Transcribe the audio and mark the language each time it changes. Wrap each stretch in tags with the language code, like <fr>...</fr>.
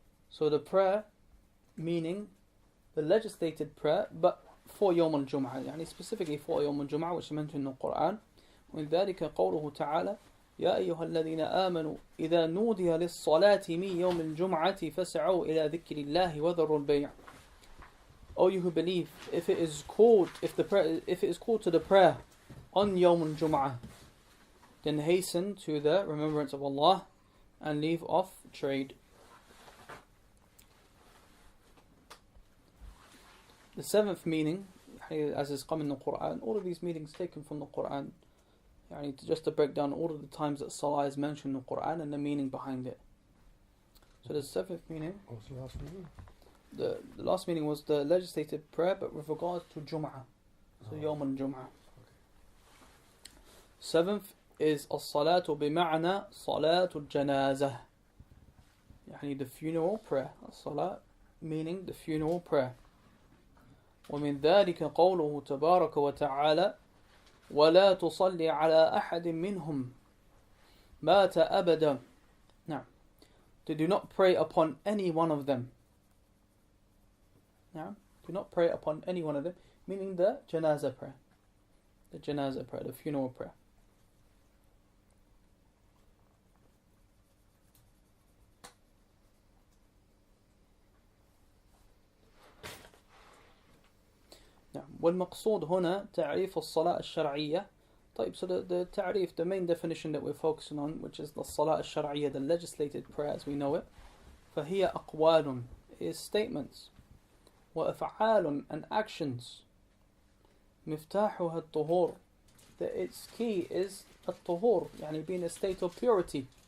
<en>So the prayer meaning the legislated prayer, but for يوم الجمعة, specifically for يوم الجمعة, which is mentioned in the Quran.</en> <ar>ومن ذلك قوله تعالى يا أيها الذين آمنوا إذا نودي للصلاة من يوم الجمعة فاسعوا إلى ذكر الله وذروا البيع.</ar> <en>O you who believe, if it is called to the prayer on Yawm al-Jum'ah, then hasten to the remembrance of Allah and leave off trade. The seventh meaning, as is come in the Quran, all of these meanings taken from the Quran, just to break down all of the times that salah is mentioned in the Quran and the meaning behind it. So the seventh meaning. What's the last meaning? The last meaning was the legislated prayer, but with regards to Jum'ah. So Yawm al-Jum'ah. Seventh is as-salatu bima'na salatu al-janazah. The funeral prayer. As-salat meaning the funeral prayer.</en> <ar>ومن ذلك قوله تبارك وتعالى ولا تصلي على أحد منهم مات أبدا.</ar> <en>Now, do not pray upon any one of them Now, do not pray upon any one of them, meaning the janazah prayer. The janazah prayer, the funeral prayer.</en> <ar>نعم. والمقصود هنا تعريف الصلاة الشرعية. طيب,</ar> <en>so the ta'rif, the main definition that we're focusing on, which is the</en> <ar>صلاة الشرعية,</ar> <en>the legislated prayer as we know it.</en> <ar>فهي أقوال,</ar> <en>is statements.</en> <ar>وأفعال,</ar> <en>and actions.</en> <ar>مفتاحها الطهور,</ar> <en>that its key is الطهور, يعني being a state of purity.</en>